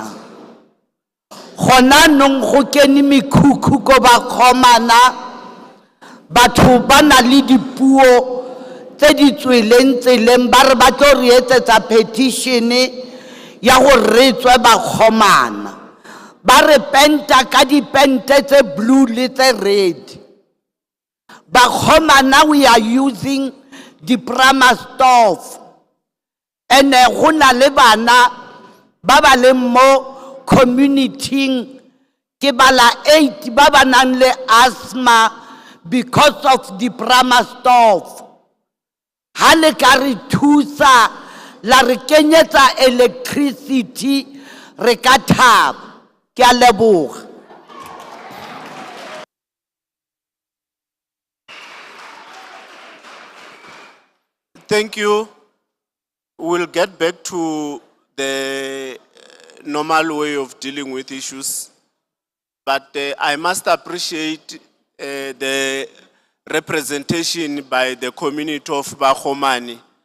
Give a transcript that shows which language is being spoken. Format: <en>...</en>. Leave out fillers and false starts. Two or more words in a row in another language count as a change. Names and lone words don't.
<tn>Gona nong go kene mikhukhu ko Bakhomana batho ba na le dipuo tse di tsweleng tseleng ba re ba tlo re etsetsa petition ya go re tswe Bakhomana ba re penta ka dipente tse blue le tse red. Bakhomana</tn> <en>we are using the prima stove</en> <tn>and go na le bana ba ba le mo community ke bala 8 ba ba nang le asthma</tn> <en>because of the prima stove.</en> <tn>Ha le ka re thusa la re kenyetsa electricity re ka thaba. Ke a leboga.</tn> <en>Thank you. We'll get back to the normal way of dealing with issues. But I must appreciate the representation by the community of Bakhomani.</en>